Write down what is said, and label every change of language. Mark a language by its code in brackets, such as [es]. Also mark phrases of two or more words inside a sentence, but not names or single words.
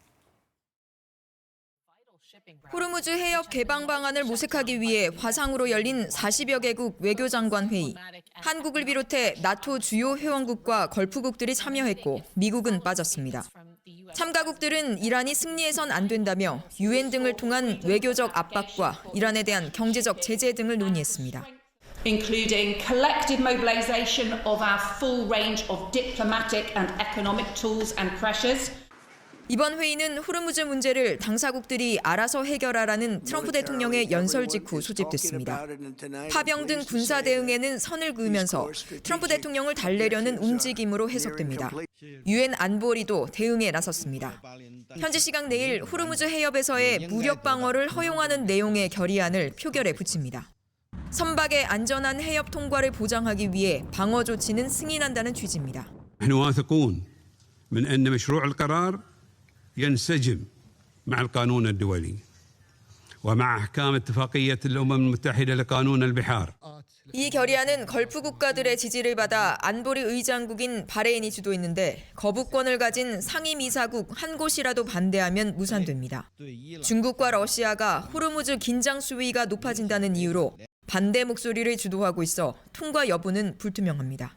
[ko] 호르무즈 해협 개방 방안을 모색하기 위해 화상으로 열린 40여 개국 외교장관 회의. 한국을 비롯해 나토 주요 회원국과 걸프국들이 참여했고 미국은 빠졌습니다. 참가국들은 이란이 승리해선 안 된다며 유엔 등을 통한 외교적 압박과 이란에 대한 경제적 제재 등을 논의했습니다. [en] including collective mobilisation of our full range of diplomatic and economic tools and pressures. [ko] 이번 회의는 호르무즈 문제를 당사국들이 알아서 해결하라는 트럼프 대통령의 연설 직후 소집됐습니다. 파병 등 군사 대응에는 선을 그으면서 트럼프 대통령을 달래려는 움직임으로 해석됩니다. 유엔 안보리도 대응에 나섰습니다. 현지 시각 내일 호르무즈 해협에서의 무력 방어를 허용하는 내용의 결의안을 표결에 붙입니다. 선박의 안전한 해협 통과를 보장하기 위해 방어 조치는 승인한다는 취지입니다. [ar] نحن واثقون من أن مشروع القرار ينسجم مع القانون الدولي ومع أحكام اتفاقية الأمم المتحدة لقانون البحار. [ko] 이 결의안은 걸프 국가들의 지지를 받아 안보리 의장국인 바레인이 주도했는데 거부권을 가진 상임이사국 한 곳이라도 반대하면 무산됩니다. 중국과 러시아가 호르무즈 긴장 수위가 높아진다는 이유로 반대 목소리를 주도하고 있어 통과 여부는 불투명합니다.